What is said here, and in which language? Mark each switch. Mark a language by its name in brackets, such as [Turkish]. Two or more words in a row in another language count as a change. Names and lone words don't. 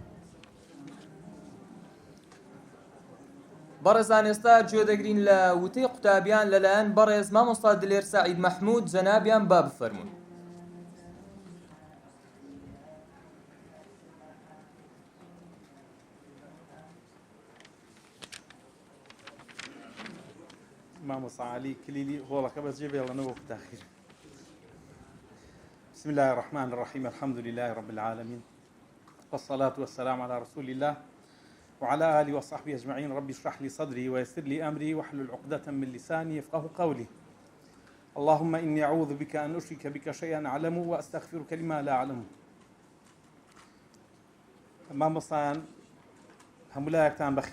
[Central Kurdish] بەڕێزان ئێستا گوێ دەگرین لە وتەی قوتابیان لەلایەن بەڕێز مامۆستا دلێر سەعید مەحموود جەنابیان با بفەرمون. مامۆستا عەلی کلیلی هۆڵەکە بەجێ بێڵەنەوە تاخیر. [Arabic] بسم الله الرحمن الرحيم الحمد لله رب العالمين والصلاة والسلام على رسول الله وعلى آله وصحبه أجمعين. ربي اشرح لي صدري ويسر لي أمري واحلل عقدة من لساني يفقه قولي. اللهم إني أعوذ بك أن أشرك بك شيئا أعلمه وأستغفرك لما لا أعلمه. [Central Kurdish] مامۆستا هەمولایەکتان بەخێر بێن، بە میوان، بە مامۆستا، بە قوتابیان، بە هاوڵانم. هەموو لایەکتان بەخێر بێن. بەڕێز دکتۆر سەردار، بەڕێز جەنابی دکتۆر کەمال، بەڕێز جەنابی دکتۆر ئومێد،